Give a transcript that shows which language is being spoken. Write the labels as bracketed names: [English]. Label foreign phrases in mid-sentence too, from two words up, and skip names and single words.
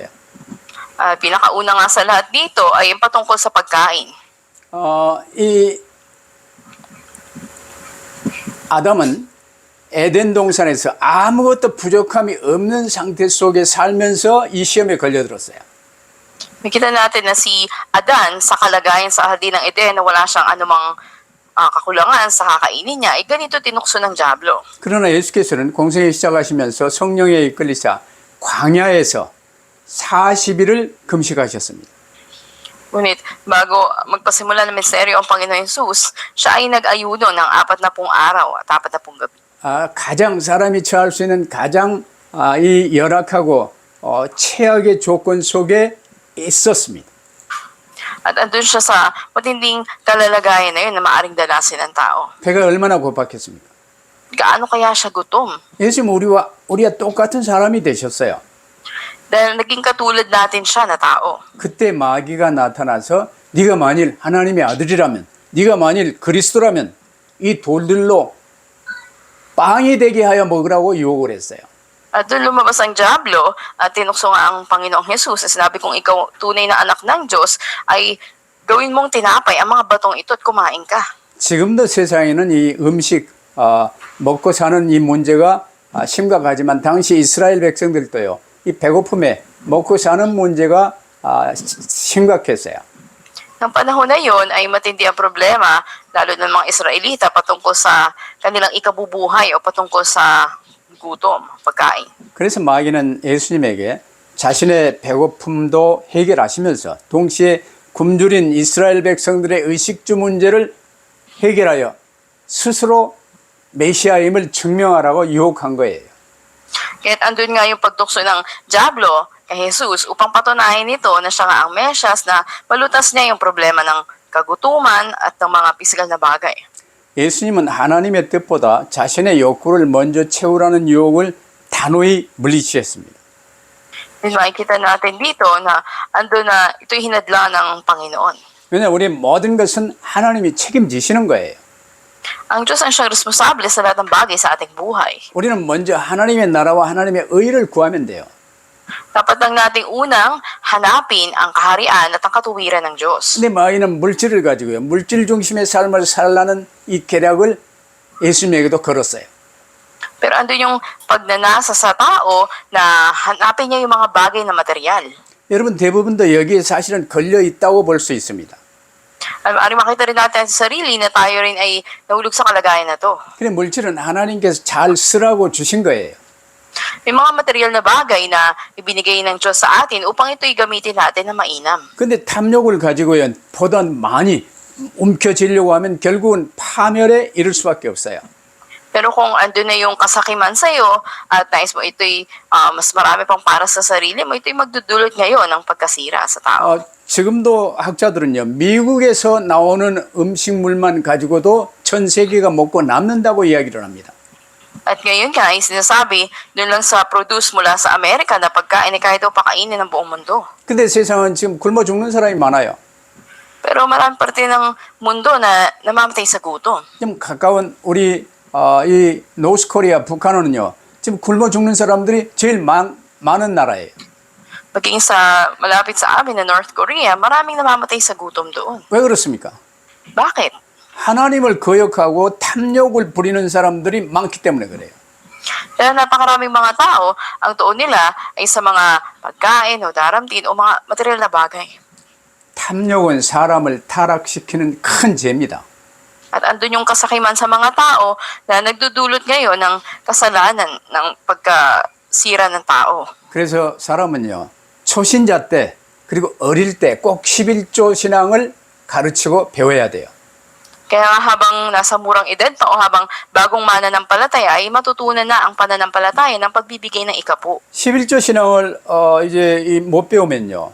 [Filipino] Pinakauna nga sa lahat dito ay yung patungkol sa pagkain. [Korean] 아담은 에덴 동산에서 아무것도 부족함이 없는 상태 속에 살면서 이 시험에 걸려들었어요. [Filipino] Makita natin na si Adan sa kalagayan sa Hardin ng Eden na wala siyang anumang kakulangan sa kakainin niya, ganito tinukso ng Diablo. [Korean] 그러나 예수께서는 공생애 시작하시면서 성령에 이끌리사 광야에서 40일을 금식하셨습니다. [Filipino] Ngunit bago magpasimula ng misteryo ang Panginoon Jesus, siya ay nag-ayuno ng 40 araw at 40 gabi. [Korean] 가장 사람이 처할 수 있는 가장 이 열악하고 최악의 조건 속에 있었습니다. [Filipino] At andun siya sa matinding kalalagayan na yun na maaring danasin ng tao. [Korean] 배가 얼마나 고팠겠습니까? [Filipino] Gaano kaya siya gutom? [Korean] 예수님 우리와 똑같은 사람이 되셨어요. [Filipino] Dahil naging katulad natin siya na tao. [Korean] 그때 마귀가 나타나서 네가 만일 하나님의 아들이라면, 네가 만일 그리스도라면 이 돌들로 빵이 되게 하여 먹으라고 유혹을 했어요. [Filipino] At doon lumabas ang Diablo at tinukso nga ang Panginoong Jesus at sinabi kung ikaw tunay na anak ng Diyos ay gawin mong tinapay ang mga batong ito at kumain ka. [Korean] 지금도 세상에는 이 음식 먹고 사는 이 문제가 심각하지만 당시 이스라엘 백성들도요. 이 배고픔에 먹고 사는 문제가 심각했어요. [Filipino] Ng panahon na yon ay matindi ang problema lalo ng mga Israelita patungkol sa kanilang ikabubuhay o patungkol sa gutom, pagkain. [Korean] 그래서 마귀는 예수님에게 자신의 배고픔도 해결하시면서 동시에 굶주린 이스라엘 백성들의 의식주 문제를 해결하여 스스로 메시아임을 증명하라고 유혹한 거예요. [Filipino] Kaya't andun nga yung pagtukso ng Diablo kay Jesus upang patunayan nito na siya nga ang Mesyas na malutas niya yung problema ng kagutuman at ng mga pisikal na bagay. [Korean] 예수님은 하나님의 뜻보다 자신의 욕구를 먼저 채우라는 유혹을 단호히 물리치셨습니다. [Filipino] Makikita natin dito na andun na ito'y hinadla ng Panginoon. [Korean] 왜냐하면 우리 모든 것은 하나님이 책임지시는 거예요. [Filipino] Ang Diyos ang siyang responsable sa lahat ng bagay sa ating buhay. [Korean] 우리는 먼저 하나님의 나라와 하나님의 의를 구하면 돼요. [Filipino] Dapat lang nating unang hanapin ang kaharian at ang katuwiran ng Diyos. [Korean] 근데 마귀는 물질을 가지고요. 물질 중심의 삶을 살라는 이 계략을 예수님에게도 걸었어요. [Filipino] Pero andun yung pagnanasa sa tao na hanapin niya yung mga bagay na material. [Korean] 여러분 대부분도 여기에 사실은 걸려 있다고 볼 수 있습니다. [Filipino] Ari makita rin natin sa sarili na tayo rin ay nahulog sa kalagayan na to. [Korean] 근데 물질은 하나님께서 잘 쓰라고 주신 거예요. [Filipino] May mga material na bagay na ibinigay ng Diyos sa atin upang ito'y gamitin natin na mainam. [Korean] 근데 탐욕을 가지고요. 보다 많이 움켜쥐려고 하면 결국은 파멸에 이를 수밖에 없어요. [Filipino] Pero kung andun na yung kasakiman sa'yo at nais mo ito'y mas marami pang para sa sarili mo, ito'y magdudulot ngayon ng pagkasira sa tao. [Korean] 지금도 학자들은요. 미국에서 나오는 음식물만 가지고도 전 세계가 먹고 남는다고 이야기를 합니다. [Filipino] At ngayon nga ay sinasabi doon lang sa produce mula sa Amerika na pagkain ay kaya daw pakainin ng buong mundo. [Korean] 근데 세상은 지금 굶어 죽는 사람이 많아요. [Filipino] Pero maraming parte ng mundo na namamatay sa gutom. [Korean] 좀 가까운 우리 이 노스코리아 북한은요. 지금 굶어 죽는 사람들이 제일 많은 나라예요. [Filipino] Maging sa malapit sa amin na North Korea, maraming namamatay sa gutom doon. [Korean] 왜 그렇습니까? [Filipino] Bakit? [Korean] 하나님을 거역하고 탐욕을 부리는 사람들이 많기 때문에 그래요. [Filipino] Dahil napakaraming mga tao, ang tuon nila ay sa mga pagkain o daramtin o mga material na bagay. [Korean] 탐욕은 사람을 타락시키는 큰 죄입니다. [Filipino] At andun yung kasakiman sa mga tao na nagdudulot ngayon ng kasalanan ng pagkasira ng tao. [Korean] 그래서 사람은요. 초신자 때 그리고 어릴 때 꼭 11조 신앙을 가르치고 배워야 돼요. [Filipino] Kaya habang nasa murang edad pa o habang bagong mananampalataya ay matutunan na ang pananampalataya ng pagbibigay ng ikapu. [Korean] 11조 신앙을 이제 못 배우면요.